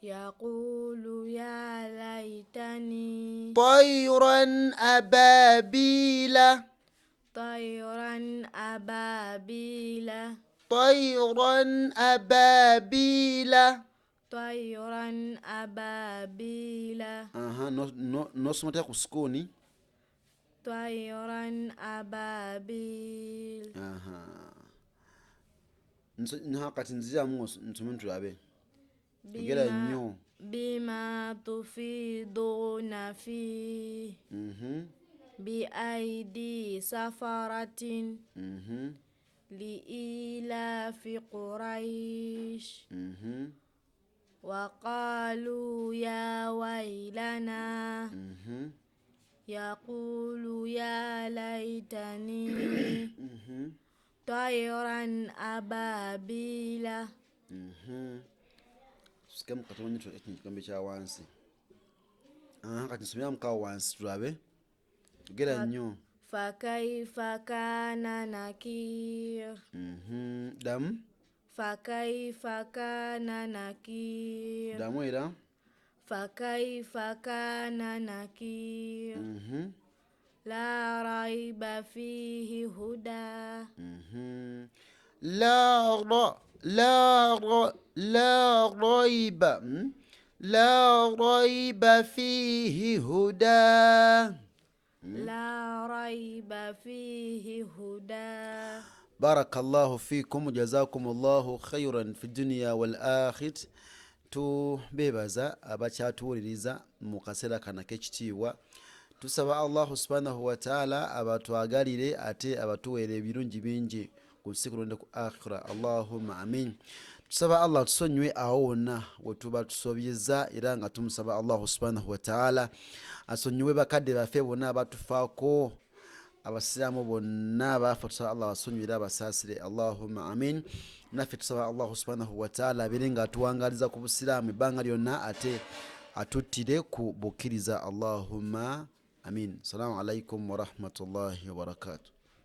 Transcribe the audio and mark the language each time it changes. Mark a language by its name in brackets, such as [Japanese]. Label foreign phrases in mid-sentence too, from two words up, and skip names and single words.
[Arabic] يقول يا ليتني طيرا أبابيل طيرا أبابيل طيرا أبابيل. طيرا أبابيل [Ganda] nosomata ku sukuni. [Arabic] طيرا أبابيل. [Ganda] kati nziramu nsome tulabe. Tugera nnyo. [Arabic] بما تفيضون فيه بأيدي سفرة لإيلاف قريش وقالوا يا ويلنا يقول يا ليتني طيرا أبابيل. [Ganda] Sikamu katonyi ekigambo kya wansi. Kati nsomera mukawo wansi tulabe. Tugera nnyo. [Arabic] فكيف كان نكير [Ganda] damu. [Arabic] فكيف كان نكير [Ganda] damu era. [Arabic] فكيف كان نكير لا ريب فيه هدى لا ريب لا ريب فيه هدى. لا ريب فيه هدى. بارك الله فيكم وجزاكم الله خيرا في الدنيا والآخرة. [Ganda] tubebaza abakyatuwuliriza mu kaseera kana k'ekitiibwa. Tusaba [Arabic] الله سبحانه وتعالى [Ganda] abatwagalire ate abatuweere ebirungi bingi ku nsi kulonde ku akhira. [Arabic] اللهم آمين. [Ganda] Tusaba Allah tusonyiwe awo wonna we tuba tusobyeza era nga tumusaba [Arabic] الله سبحانه وتعالى [Ganda] asonyiwe bakadde baffe bonna abatufaako, abasiraamu bonna abafa. Tusaba Allah asonyiwe era abasaasire. [Arabic] اللهم آمين. [Ganda] Naffe tusaba [Arabic] الله سبحانه وتعالى [Ganda] abeere nga atuwangaliza ku busiraamu ebbanga lyonna ate atuttire ku bukkiriza. [Arabic] اللهم آمين. السلام عليكم ورحمة الله وبركاته.